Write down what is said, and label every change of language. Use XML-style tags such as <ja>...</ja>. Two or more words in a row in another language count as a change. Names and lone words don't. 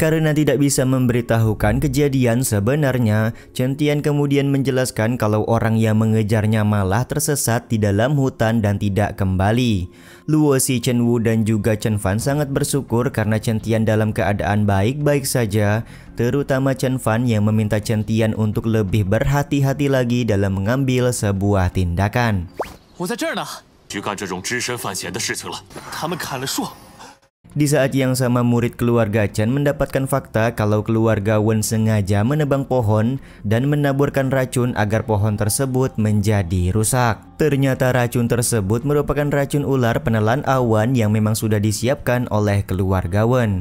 <id>Karena tidak bisa memberitahukan kejadian sebenarnya, Chen Tian kemudian menjelaskan kalau orang yang mengejarnya malah tersesat di dalam hutan dan tidak kembali. Luo Si, Chen Wu dan juga Chen Fan sangat bersyukur karena Chen Tian dalam keadaan baik-baik saja, terutama Chen Fan yang meminta Chen Tian untuk lebih berhati-hati lagi dalam mengambil sebuah tindakan.</id> <zh>我在这儿呢，去干这种只身犯险的事情了。他们砍了树。</zh> <id>Di saat yang sama, murid keluarga Chen mendapatkan fakta kalau keluarga Wen sengaja menebang pohon dan menaburkan racun agar pohon tersebut menjadi rusak. Ternyata racun tersebut merupakan racun ular penelan awan yang memang sudah disiapkan oleh keluarga Wen.</id>